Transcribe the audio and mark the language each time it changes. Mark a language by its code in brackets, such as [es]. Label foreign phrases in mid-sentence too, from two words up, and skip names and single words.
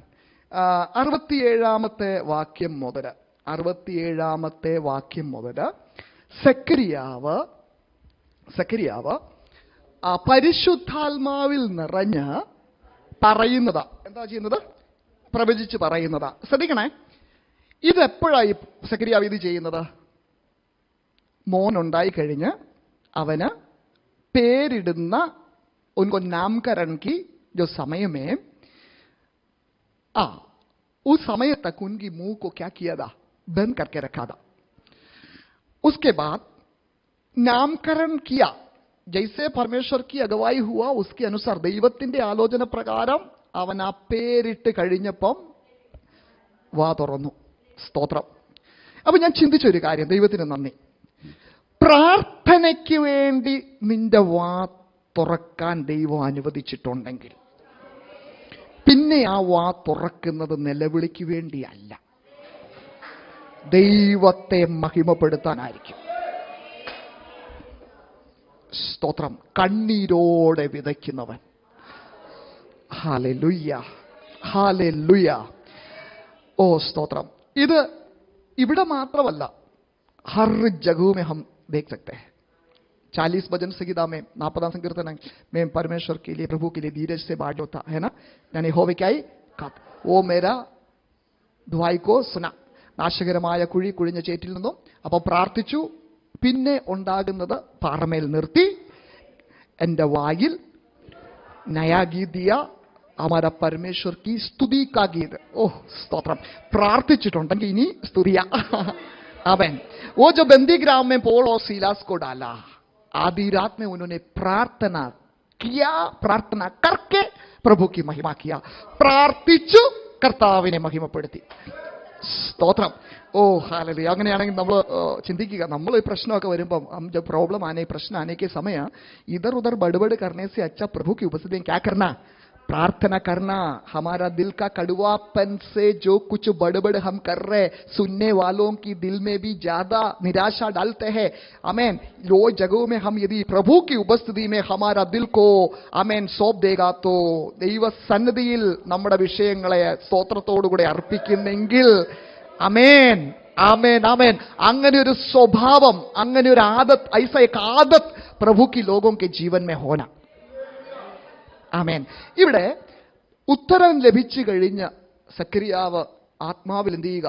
[ml] 67-ാമത്തെ വാക്യം മുതൽ 67-ാമത്തെ വാക്യം മുതൽ സെക്കരിയാവ് പരിശുദ്ധാത്മാവിൽ നിറഞ്ഞ് പറയുന്നതാ. എന്താ ചെയ്യുന്നത്? പ്രവചിച്ച് പറയുന്നതാ. ശ്രദ്ധിക്കണേ, ഇതെപ്പോഴായി സെക്കരിയാവ് ഇത് ചെയ്യുന്നത്? മോനുണ്ടായി കഴിഞ്ഞ് അവന് പേരിടുന്ന [hi] उनको नामकरण की जो समय में उस समय तक उनकी मुंह को क्या किया था? बंद करके रखा था. उसके बाद नामकरण किया. जैसे परमेश्वर की अगुवाई हुआ उसके अनुसार [ml] ദൈവത്തിന്റെ ആലോചന പ്രകാരം അവൻ ആ പേരിട്ട് കഴിഞ്ഞപ്പം വാ തുറന്നു. സ്തോത്രം. അപ്പൊ ഞാൻ ചിന്തിച്ചൊരു കാര്യം, ദൈവത്തിന് നന്ദി. പ്രാർത്ഥനയ്ക്ക് വേണ്ടി നിന്റെ വാ തുറക്കാൻ ദൈവം അനുവദിച്ചിട്ടുണ്ടെങ്കിൽ പിന്നെ ആ വാ തുറക്കുന്നത് നിലവിളിക്ക് വേണ്ടിയല്ല, ദൈവത്തെ മഹിമപ്പെടുത്താനായിരിക്കും. സ്തോത്രം. കണ്ണീരോടെ വിതയ്ക്കുന്നവൻ. ഹല്ലേലൂയ, ഹല്ലേലൂയ. ഓ സ്തോത്രം. ഇത് ഇവിടെ മാത്രമല്ല, [hi] हर जगह में हम देख सकते हैं. 40 भजन संगीता में 40 संकीर्तन में परमेश्वर के लिए, प्रभु के लिए धीरज से बाट होता है ना. [ml] ഞാൻ യഹോവയ്ക്കായി കാത്തു. ഓ [hi] मेरा दुआ को सुना. [ml] നാശകരമായ കുഴി കുഴിഞ്ഞ ചേറ്റിൽ നിന്നും അപ്പോൾ പ്രാർത്ഥിച്ചു. പിന്നെ ഉണ്ടാകുന്നത് പാറമേൽ നിർത്തി എൻ്റെ വായിൽ [hi] नया गीत दिया हमारा परमेश्वर की स्तुति का गीत. [ml] ഓ സ്തോത്രം. പ്രാർത്ഥിച്ചിട്ടുണ്ടെങ്കിൽ ഇനി സ്തുതിയ. [hi] आमेन. वो जो बंदीग्राम में पौल और सीलास को डाला, आधी रात में उन्होंने प्रार्थना किया, प्रार्थना करके प्रभु की महिमा किया. [ml] പ്രാർത്ഥിച്ചു കർത്താവിനെ മഹിമപ്പെടുത്തി. സ്തോത്രം. ഓ ഹാലലൂയ. അങ്ങനെയാണെങ്കിൽ നമ്മൾ ചിന്തിക്കുക, നമ്മൾ ഈ പ്രശ്നമൊക്കെ വരുമ്പം [hi] जब प्रॉब्लम आने, प्रश्न आने के समय इधर उधर बड़बड़ करने से अच्छा प्रभु की उपस्थिति में क्या करना? प्रार्थना करना. हमारा दिल का कड़वापन से जो कुछ बड़बड़ हम कर रहे, सुनने वालों की दिल में भी ज्यादा निराशा डालते हैं. आमेन. लो जगहों में हम यदि प्रभु की उपस्थिति में हमारा दिल को आमेन सौंप देगा तो [ml] ദൈവ സന്നിധിയിൽ നമ്മുടെ വിഷയങ്ങളെ സ്തോത്രത്തോടുകൂടെ അർപ്പിക്കുന്നെങ്കിൽ ആമേൻ, ആമേൻ, [hi] ആമേൻ. [ml] അങ്ങനെ ഒരു സ്വഭാവം, അങ്ങനെ ഒരു ആദത്ത്, [hi] ऐसा एक आदत प्रभु की लोगों के जीवन में होना. [ml] ആമേൻ. ഇവിടെ ഉത്തരം ലഭിച്ചു കഴിഞ്ഞ സക്കരിയാവ് ആത്മാവിൽ എന്ത് ചെയ്യുക?